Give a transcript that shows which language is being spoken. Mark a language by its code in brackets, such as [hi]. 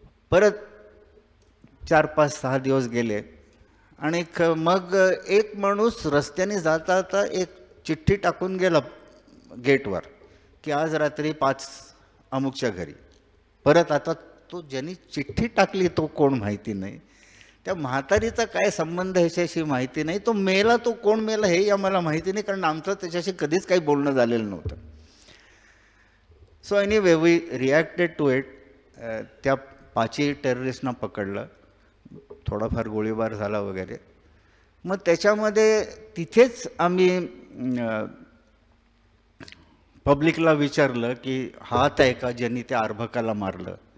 [mr] परत 4-5-6 दिवस गेले आणि मग एक माणूस रस्त्याने जाता जाता एक चिठ्ठी टाकून गेला गेटवर की आज रात्री 5 अमुकच्या घरी. परत आता तो ज्यांनी चिठ्ठी टाकली तो कोण माहिती नाही, त्या म्हातारीचा काय संबंध ह्याच्याशी माहिती नाही, तो मेला, तो कोण मेला हेही आम्हाला माहिती नाही, कारण आमचं त्याच्याशी कधीच काही बोलणं झालेलं नव्हतं. [en] So anyway we reacted to it. [mr] त्या 5 टेररिस्टना पकडलं, थोडाफार गोळीबार झाला वगैरे. मग त्याच्यामध्ये तिथेच आम्ही पब्लिकला विचारलं की हात आहे का ज्यांनी त्या अर्भकाला मारलं.